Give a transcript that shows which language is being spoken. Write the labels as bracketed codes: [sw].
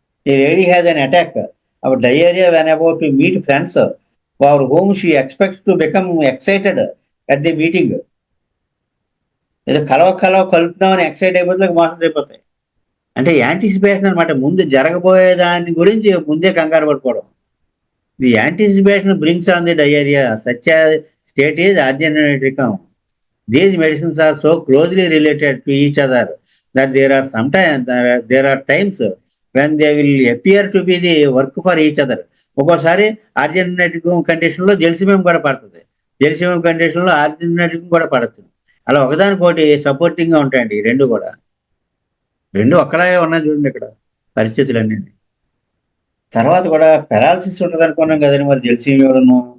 [en] ఈ lady has an attack అప్పుడు diarrhoea when about to meet friends for home she expects to become excited at the meeting. [te] ఏదో కలుపుతున్నామని excite అయిపోతే motions అయిపోతాయి. అంటే anticipation అనమాట, ముందు జరగబోయే దాని గురించి ముందే కంగారు పడిపోవడం. [en] The anticipation brings on the diarrhoea, such state is అర్జెంటైటికం. These medicines are so closely related to each other that there are times when they will appear to be the work for each other. [te] ఒక్కోసారి ఆర్జినైటిక్ condition లో జెల్సియం కూడా పడుతుంది, జెల్సియం condition లో ఆర్జినైటిక్ కూడా పడచ్చు. అలా ఒకదానికోటి supporting గా ఉంటాయండి ఈ రెండు కూడా. రెండు ఒక్కలాగే ఉన్నాయి చూడండి ఇక్కడ పరిస్థితులన్నీ. తర్వాత కూడా పెరాలసిస్ ఉంటుంది అనుకున్నాం కదండి, మరి జెల్సియం ఇవ్వడము.